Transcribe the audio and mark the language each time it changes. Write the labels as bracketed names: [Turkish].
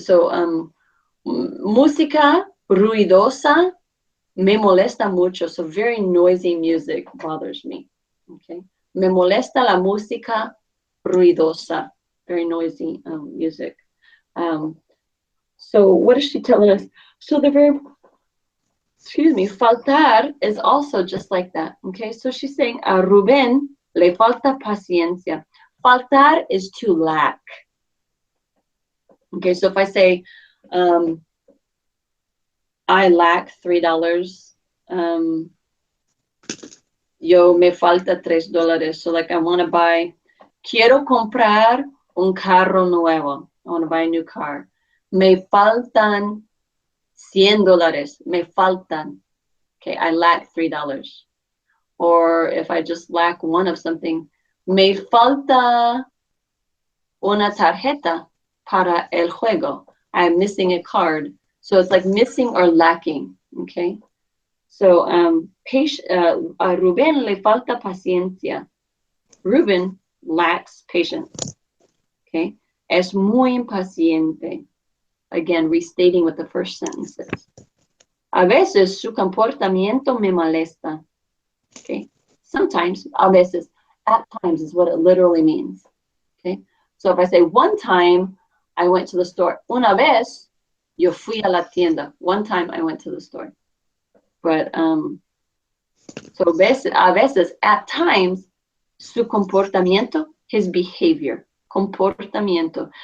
[Spanish] So música ruidosa me molesta mucho. [English] So very noisy music bothers me. Okay, [Spanish] me molesta la música ruidosa, [English] very noisy music. So what is she telling us? So the verb excuse me, faltar is also just like that. Okay, so she's saying [Spanish] a Rubén le falta paciencia. [English] Faltar is to lack. Okay, so if I say, I lack $3, [Spanish] yo me falta $3. [English] So like I want to buy, [Spanish] quiero comprar un carro nuevo. [English] I want to buy a new car. [Spanish] Me faltan $100. Me faltan. [English] Okay, I lack $3. Or if I just lack one of something, [Spanish] me falta una tarjeta para el juego. [English] I'm missing a card. So it's like missing or lacking. Okay. [Spanish] So a Rubén le falta paciencia. [English] Ruben lacks patience. Okay. [Spanish] Es muy impaciente. [English] Again, restating what the first sentence is. [Spanish] A veces su comportamiento me molesta. [English] Okay. Sometimes, a veces, at times is what it literally means. Okay. So if I say one time I went to the store, [Spanish] una vez yo fui a la tienda. [English] One time I went to the store. But so a veces, at times, [Spanish] su comportamiento, [English] his behavior, comportamiento.